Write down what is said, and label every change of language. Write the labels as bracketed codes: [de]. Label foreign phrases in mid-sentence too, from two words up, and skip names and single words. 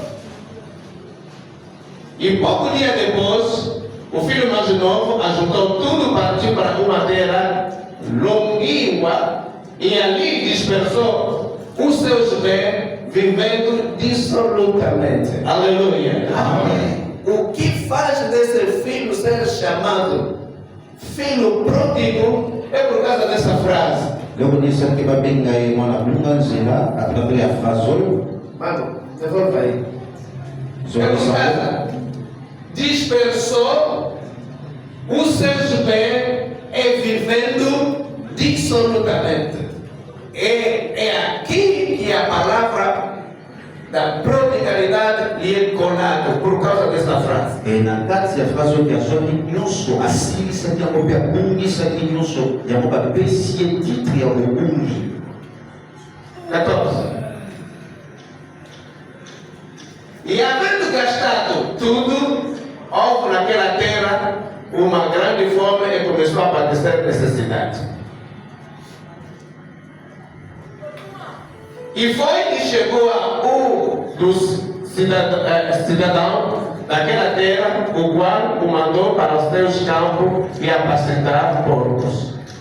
[pt] E pouco dia depois, o filho mais novo ajuntou tudo, partiu para uma terra longínqua e ali dispersou os seus bens, vivendo dissolutamente. Aleluia. Amém. O que faz desse filho ser chamado filho pródigo é por causa dessa frase. Logo nisso que vai bem aí uma lunga zila através da frase. Mano, devolva aí. É por causa. Dispersou os seus bens e vivendo dissolutamente. É aqui que a palavra da prodigalidade lhe é colada por causa dessa frase. [ln] E na kati ya frase oyo yazwaki nyonso asilisaki yango mpe abungisaki nyonso yango bapesi ye titre ya bobungi. [pt] 14. E havendo gastado tudo, houve naquela terra uma grande fome e começou a padecer necessidade. E foi que chegou a um dos cidadãos daquela terra, o qual o mandou para os seus campos e apacentar porcos.